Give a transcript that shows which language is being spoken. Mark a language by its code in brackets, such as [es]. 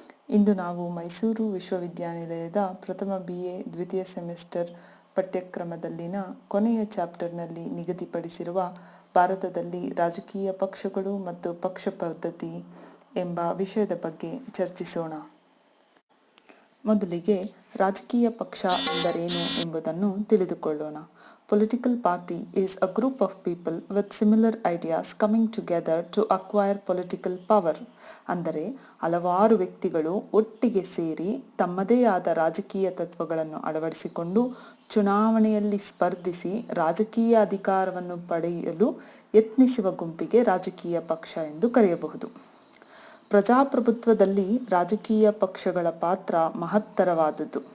[kn] ಇಂದು ನಾವು ಮೈಸೂರು ವಿಶ್ವವಿದ್ಯಾನಿಲಯದ ಪ್ರಥಮ BA ದ್ವಿತೀಯ ಸೆಮಿಸ್ಟರ್ ಪಠ್ಯಕ್ರಮದಲ್ಲಿನ ಕೊನೆಯ ಚಾಪ್ಟರ್ನಲ್ಲಿ ನಿಗದಿಪಡಿಸಿರುವ ಭಾರತದಲ್ಲಿ ರಾಜಕೀಯ ಪಕ್ಷಗಳು ಮತ್ತು ಪಕ್ಷ ಪದ್ಧತಿ ಎಂಬ ವಿಷಯದ ಬಗ್ಗೆ ಚರ್ಚಿಸೋಣ. ಮೊದಲಿಗೆ ರಾಜಕೀಯ ಪಕ್ಷ ಎಂದರೇನು ಎಂಬುದನ್ನು ತಿಳಿದುಕೊಳ್ಳೋಣ. [en] Political party is a group of people with similar ideas coming together to acquire political power. [kn] ಅಂದರೆ ಹಲವಾರು ವ್ಯಕ್ತಿಗಳು ಒಟ್ಟಿಗೆ ಸೇರಿ ತಮ್ಮದೇ ಆದ ರಾಜಕೀಯ ತತ್ವಗಳನ್ನು ಅಳವಡಿಸಿಕೊಂಡು ಚುನಾವಣೆಯಲ್ಲಿ ಸ್ಪರ್ಧಿಸಿ ರಾಜಕೀಯ ಅಧಿಕಾರವನ್ನು ಪಡೆಯಲು ಯತ್ನಿಸುವ ಗುಂಪಿಗೆ ರಾಜಕೀಯ ಪಕ್ಷ ಎಂದು ಕರೆಯಬಹುದು. ಪ್ರಜಾಪ್ರಭುತ್ವದಲ್ಲಿ ರಾಜಕೀಯ ಪಕ್ಷಗಳ ಪಾತ್ರ ಮಹತ್ತರವಾದದ್ದು.